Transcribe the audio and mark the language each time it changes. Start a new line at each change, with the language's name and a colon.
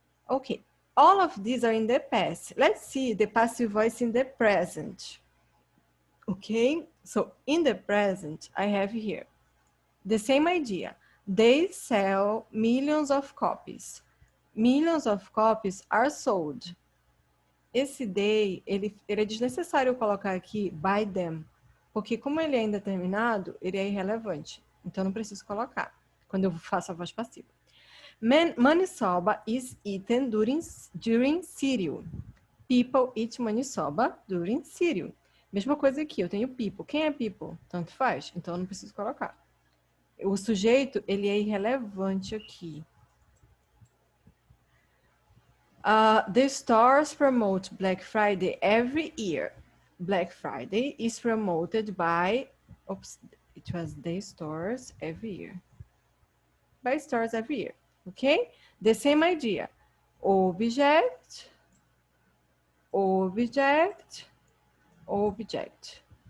English: Okay, all of these are in the past. Let's see the passive voice in the present. Okay, so in the present, I have here the same idea. They sell millions of copies. Millions of copies are sold.
Portuguese: Esse they, ele é desnecessário colocar aqui by them, porque como ele é indeterminado, ele é irrelevante. Então, não preciso colocar quando eu faço a voz passiva.
English: Maniçoba is eaten during cereal. People eat maniçoba during cereal.
Portuguese: Mesma coisa aqui, eu tenho people. Quem é people? Tanto faz, então eu não preciso colocar. O sujeito, ele é irrelevante aqui.
English: The stores promote Black Friday every year. Black Friday is promoted by, oops, it was the stores every year. By stores every year, okay? The same idea. Object, object, object.